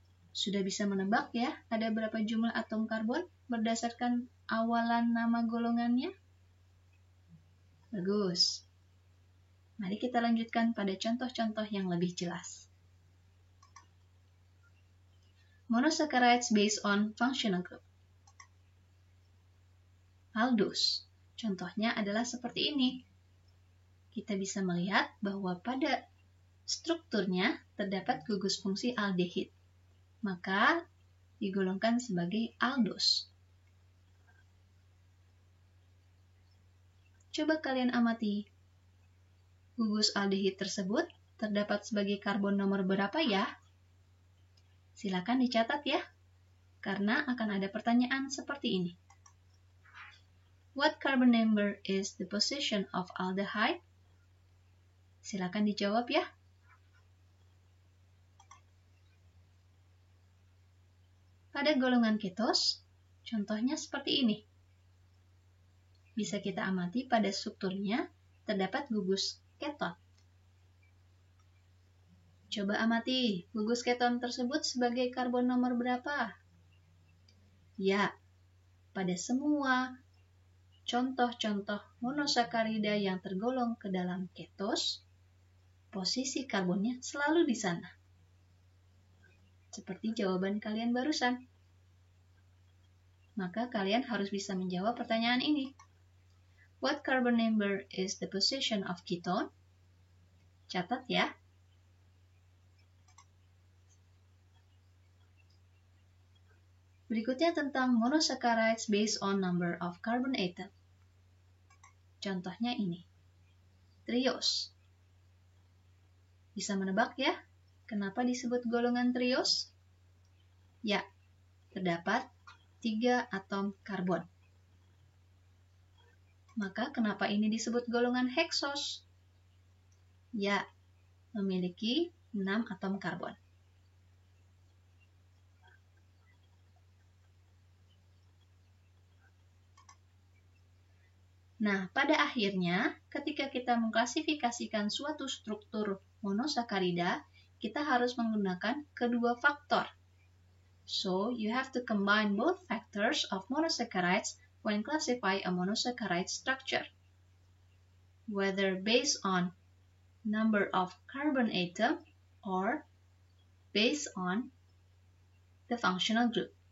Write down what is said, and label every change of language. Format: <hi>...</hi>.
<id>Sudah bisa menebak ya, ada berapa jumlah atom karbon berdasarkan awalan nama golongannya? Bagus. Mari kita lanjutkan pada contoh-contoh yang lebih jelas.</id> <en>Monosaccharides based on functional group. Aldose.</en> <id>Contohnya adalah seperti ini. Kita bisa melihat bahwa pada strukturnya terdapat gugus fungsi aldehid. Maka digolongkan sebagai aldose. Coba kalian amati. Gugus aldehid tersebut terdapat sebagai karbon nomor berapa ya? Silakan dicatat ya, karena akan ada pertanyaan seperti ini.</id> <en>What carbon number is the position of aldehyde?</en> <id>Silakan dijawab ya. Pada golongan ketos, contohnya seperti ini. Bisa kita amati pada strukturnya terdapat gugus keton. Coba amati, gugus keton tersebut sebagai karbon nomor berapa? Ya, pada semua contoh-contoh monosakarida yang tergolong ke dalam ketos, posisi karbonnya selalu di sana. Seperti jawaban kalian barusan. Maka kalian harus bisa menjawab pertanyaan ini.</id> <en>What carbon number is the position of ketone?</en> <id>Catat ya. Berikutnya tentang</id> <en>monosaccharides based on number of carbon atom.</en> <id>Contohnya ini. Triose. Bisa menebak ya, kenapa disebut golongan triose? Ya, terdapat 3 atom karbon. Maka kenapa ini disebut golongan heksos? Ya, memiliki 6 atom karbon. Nah, pada akhirnya, ketika kita mengklasifikasikan suatu struktur monosakarida, kita harus menggunakan kedua faktor.</id> <en>So, you have to combine both factors of monosaccharides when classify a monosaccharide structure, whether based on number of carbon atom or based on the functional group.</en>